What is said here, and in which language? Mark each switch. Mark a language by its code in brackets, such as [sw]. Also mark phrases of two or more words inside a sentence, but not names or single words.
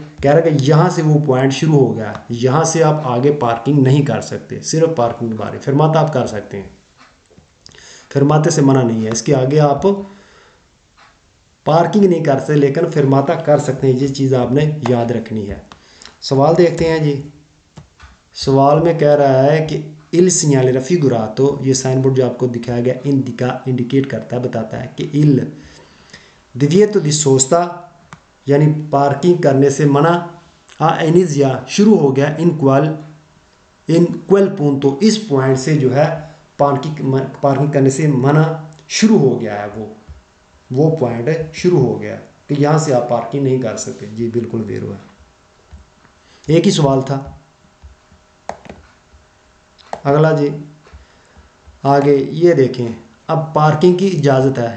[ur] کہہ رہا ہے کہ یہاں سے وہ پوائنٹ شروع ہو گیا، یہاں سے آپ آگے پارکنگ نہیں کر سکتے، صرف پارکنگ کے بارے. fermata آپ کر سکتے ہیں، fermata سے منع نہیں ہے، اس کے آگے آپ پارکنگ نہیں کر سکتے لیکن fermata کر سکتے ہیں، یہ چیز آپ نے یاد رکھنی ہے. سوال دیکھتے ہیں جی، سوال میں کہہ رہا ہے کہ [it] il segnale raffigurato, [ur] یہ [en] sign board [ur] جو آپ کو دکھایا گیا انڈیکیٹ کرتا ہے، بتاتا ہے کہ [it] il divieto di sosta, [ur] یعنی پارکنگ کرنے سے منع، انیشیا شروع ہو گیا, [it] in quel punto, [ur] اس پوائنٹ سے جو ہے پارکنگ کرنے سے منع شروع ہو گیا ہے، وہ پوائنٹ شروع ہو گیا کہ یہاں سے آپ پارکنگ نہیں کر سکتے. جی بالکل ویرو ہے، ایک ہی سوال تھا. اگلا جی، آگے یہ دیکھیں، اب پارکنگ کی اجازت ہے.